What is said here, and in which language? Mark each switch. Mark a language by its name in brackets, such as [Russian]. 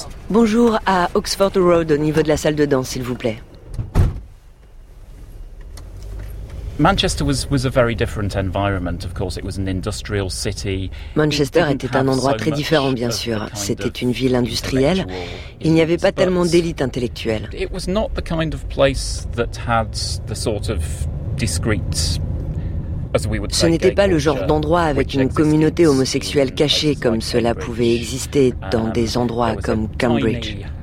[French] Bonjour à Oxford Road au niveau de la salle de danse, s'il vous plaît. Manchester était un endroit très différent, bien sûr. C'était une ville industrielle. Il n'y avait pas tellement d'élite intellectuelle. [English] It was not the kind of place that had the sort of discreet. [French] Ce n'était pas le genre d'endroit avec une communauté homosexuelle cachée comme cela pouvait exister dans des endroits comme Cambridge.